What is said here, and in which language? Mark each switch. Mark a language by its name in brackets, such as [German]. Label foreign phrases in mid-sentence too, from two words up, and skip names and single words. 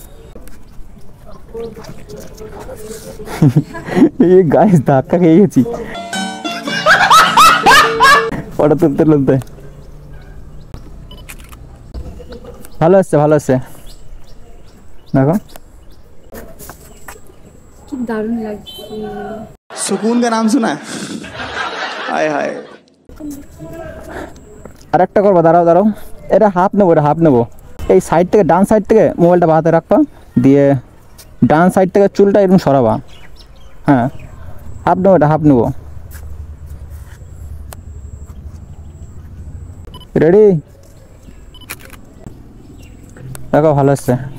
[Bangla] এই গাইস ধাক্কা খেয়ে গেছি ফটো তুলতে। ভালো হচ্ছে, দেখো কি দারুণ লাগছে। [Hindi] सुकून का नाम सुना है? हाय हाय [Bangla] আর একটা করবো, দাঁড়াও। এটা হাফ নেবো, এই সাইড থেকে, ডান সাইড থেকে মোবাইলটা বাঁহাতে রাখবা, দিয়ে ডান সাইড থেকে চুলটা এরকম সরাবা। হ্যাঁ, হাফ নেবো। রেডি, দেখো ভালো হচ্ছে।